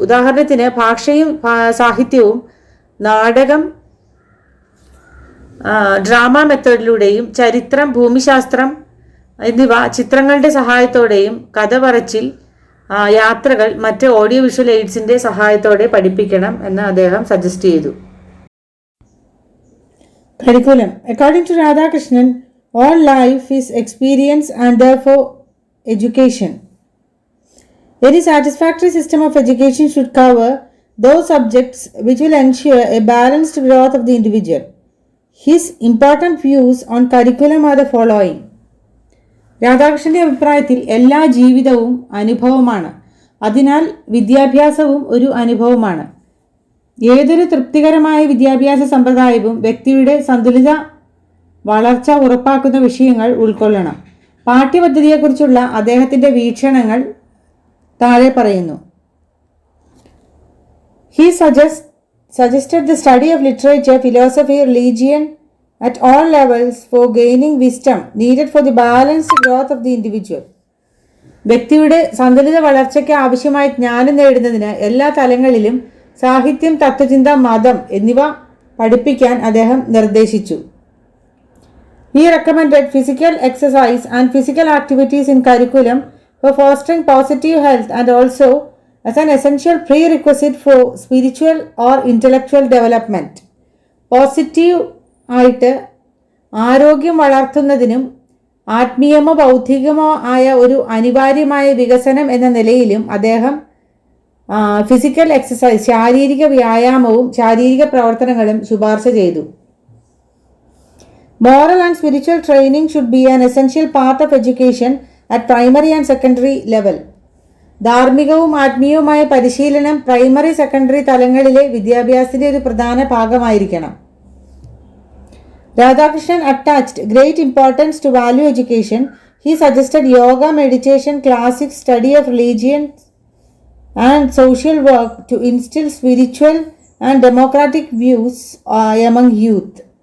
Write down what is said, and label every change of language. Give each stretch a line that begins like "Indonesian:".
Malayalam: ഉദാഹരണത്തിന് ഭാഷയും സാഹിത്യവും നാടകം, ഡ്രാമ മെത്തേഡിലൂടെയും ചരിത്രം, ഭൂമിശാസ്ത്രം എന്നിവ ചിത്രങ്ങളുടെ സഹായത്തോടെയും കഥ പറച്ചിൽ, യാത്രകൾ മറ്റ് ഓഡിയോ വിഷ്വൽ എയ്ഡ്സിന്റെ സഹായത്തോടെ പഠിപ്പിക്കണം എന്ന് അദ്ദേഹം സജസ്റ്റ് ചെയ്തു.
English: Curriculum. According to Radhakrishnan, all life is experience and therefore education. Any satisfactory system of education should cover those subjects which will ensure a balanced growth of the individual. His important views on curriculum are the following.
Malayalam: രാധാകൃഷ്ണന്റെ അഭിപ്രായത്തിൽ എല്ലാ ജീവിതവും അനുഭവമാണ്. അതിനാൽ വിദ്യാഭ്യാസവും ഒരു അനുഭവമാണ്. ഏതൊരു തൃപ്തികരമായ വിദ്യാഭ്യാസ സമ്പ്രദായവും വ്യക്തിയുടെ സന്തുലിത വളർച്ച ഉറപ്പാക്കുന്ന വിഷയങ്ങൾ ഉൾക്കൊള്ളണം. പാഠ്യപദ്ധതിയെക്കുറിച്ചുള്ള അദ്ദേഹത്തിന്റെ വീക്ഷണങ്ങൾ താഴെ പറയുന്നു.
English: He suggested the study of literature, philosophy, religion at all levels for gaining wisdom needed for the balanced growth of the individual.
Malayalam: വ്യക്തിയുടെ സന്തുലിത വളർച്ചയ്ക്ക് ആവശ്യമായ ജ്ഞാനം നേടുന്നതിന് എല്ലാ തലങ്ങളിലും സാഹിത്യം, തത്വചിന്ത, മതം എന്നിവ പഠിപ്പിക്കാൻ അദ്ദേഹം നിർദ്ദേശിച്ചു.
English: He recommended physical exercise and physical activities in curriculum for fostering positive health and also as an essential prerequisite for spiritual or intellectual development.
Malayalam: Positive ആയിട്ട് ആരോഗ്യം വളർത്തുന്നതിനും ആത്മീയമോ ബൗദ്ധികമോ ആയ ഒരു അനിവാര്യമായ വികസനം എന്ന നിലയിലും അദ്ദേഹം ഫിസിക്കൽ എക്സസൈസ്, ശാരീരിക വ്യായാമവും ശാരീരിക പ്രവർത്തനങ്ങളും ശുപാർശ ചെയ്തു.
English: Moral and spiritual training should be an essential part of education at primary and secondary level.
Malayalam: ധാർമ്മികവും ആത്മീയവുമായ പരിശീലനം പ്രൈമറി, സെക്കൻഡറി തലങ്ങളിലെ വിദ്യാഭ്യാസത്തിന്റെ ഒരു പ്രധാന ഭാഗമായിരിക്കണം.
English: Radhakrishnan attached great importance to value education. He suggested yoga, meditation, classic study of religion and social work to instill spiritual and democratic views among youth.